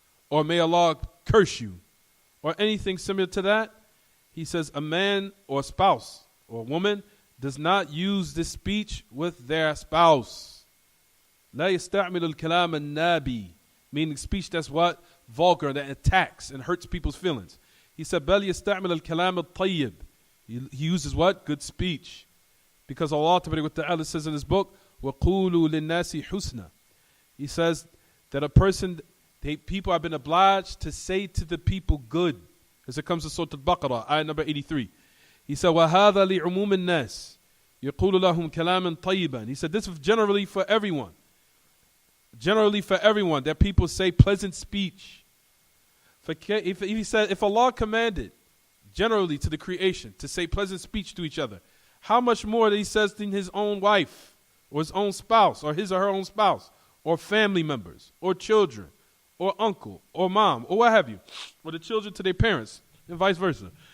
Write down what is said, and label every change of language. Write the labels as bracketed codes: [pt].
[en] Or may Allah curse you. Or anything similar to that. He says, a man or a spouse or a woman does not use this speech with their spouse. [ar] لا يستعمل الكلام النابي, [en] meaning speech that's what? Vulgar, that attacks and hurts people's feelings. He said, [ar] بل يستعمل الكلام الطيب. [en] He uses what? Good speech. Because Allah Ta'ala says in his book, [ar] وَقُولُوا لِلنَّاسِ حُسْنًا. [en] He says that a person, people have been obliged to say to the people good. As it comes to Surah Al-Baqarah, ayah number 83. He said, [ar] وَهَذَا لِعُمُومِ النَّاسِ يَقُولُ لَهُمْ كَلَامًا طَيِّبًا. [en] He said, this is generally for everyone. Generally for everyone, that people say pleasant speech. He said, if Allah commanded generally to the creation to say pleasant speech to each other, how much more that he says to his own wife, or his own spouse, or his or her own spouse, or family members, or children, or uncle, or mom, or what have you, or the children to their parents, and vice versa.